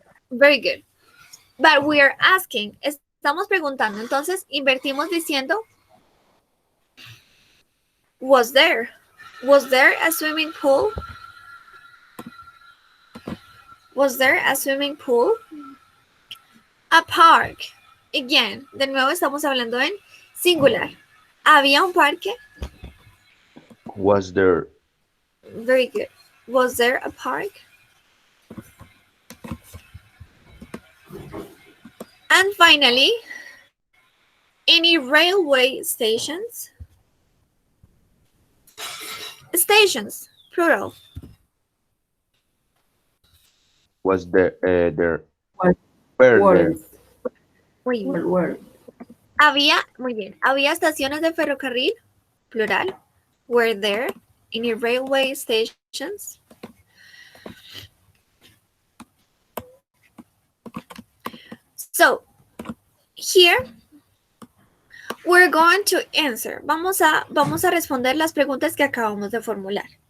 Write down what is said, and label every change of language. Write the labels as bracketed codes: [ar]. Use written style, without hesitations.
[en] very good. But we are asking, [es] estamos preguntando. Entonces, invertimos diciendo, [en] was there? Was there a swimming pool? Was there a swimming pool? A park. Again, [es] de nuevo estamos hablando en singular. ¿Había un parque? [en] Was there? Very good. Was there a park? And finally, any railway stations? Stations, plural. Was there? There? Was- Were there? Weren't. [es] Muy bien. [en] Were. [es] Había, muy bien. Había estaciones de ferrocarril, plural. [en] Were there any railway stations? So, here we're going to answer. [es] Vamos a responder las preguntas que acabamos de formular.